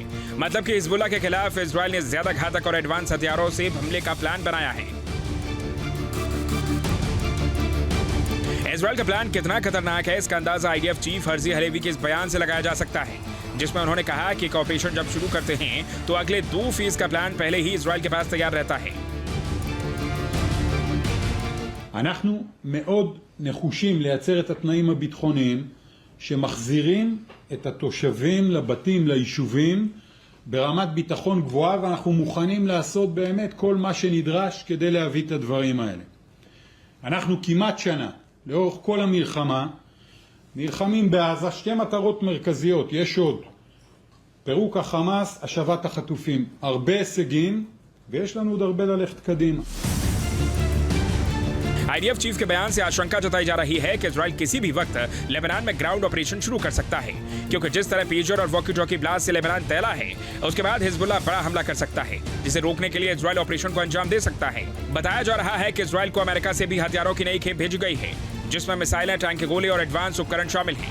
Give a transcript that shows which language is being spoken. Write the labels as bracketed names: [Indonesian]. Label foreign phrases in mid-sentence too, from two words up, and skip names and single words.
[Hindi] मतलब कि हिजबुल्लाह के खिलाफ इजराइल ने ज्यादा घातक और एडवांस हथियारों से हमले का प्लान बनाया है। इजराइल का प्लान कितना खतरनाक है, इसका अंदाजा [English] IDF chief [Hindi] हर्जी हलेवी के इस बयान से लगाया जा सकता है, जिसमें उन्होंने कहा कि ऑपरेशन जब शुरू करते हैं तो अगले 2 फेज का प्लान पहले ही इजराइल के पास तैयार रहता है। [Hebrew] אנחנו מאוד נחושים לייצר את התנאים הביטחוניים שמחזירים את התושבים לבתים, ליישובים, ברמת ביטחון גבוהה, ואנחנו מוכנים לעשות באמת כל מה שנדרש כדי להביא את הדברים האלה. אנחנו כמעט שנה, לאורך כל המלחמה, נלחמים בעזה 2 מטרות מרכזיות, יש עוד. פירוק החמאס, השבת החטופים, הרבה הישגים, ויש לנו עוד הרבה ללכת קדימה. [English] IDF chief [Hindi] के बयान से आशंका जताई जा रही है कि इजराइल किसी भी वक्त लेबनान में [English] ground operation [Hindi] शुरू कर सकता है, क्योंकि जिस तरह पेजर और [English] walkie talkie [Hindi] ब्लास्ट से लेबनान तैला है, उसके बाद हिजबुल्लाह बड़ा हमला कर सकता है, जिसे रोकने के लिए इजराइल ऑपरेशन को अंजाम दे सकता है। बताया जा रहा है कि इजराइल को अमेरिका से भी हथियारों की नई खेप भेजी गई है, जिसमें मिसाइलें, टैंक के गोले और एडवांस उपकरण शामिल हैं।